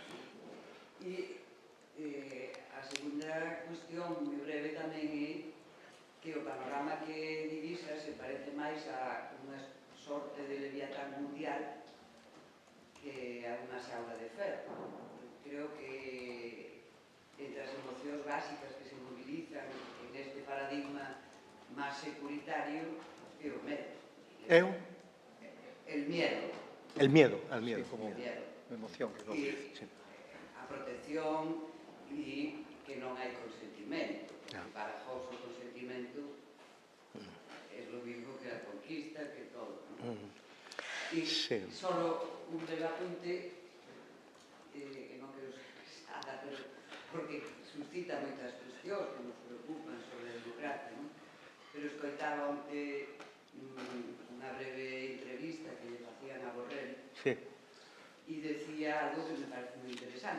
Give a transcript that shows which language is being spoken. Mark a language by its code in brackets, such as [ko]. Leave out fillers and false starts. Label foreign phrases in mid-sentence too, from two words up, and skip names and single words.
[gl] E a segunda cuestión, moi breve tamén, é que o panorama que divisa se parece máis a unha sorte de leviatán mundial que a unha xaula de ferro. Creo que entre as emocións básicas que se mobilizan en este paradigma máis securitario é o medo. [es] El miedo. El miedo, al miedo, sí, como emoción. [gl] E a protección e que non hai consentimento. Para Hobbes o consentimento é [es] lo mismo [gl] que a conquista, que todo. E solo un breve apunte, que non quero ser pesada, porque suscita moitas cuestións que nos preocupan sobre a democracia, pero escoitaba onte unha breve entrevista que lle facían a Borrell e decía algo que me parece moi interesante.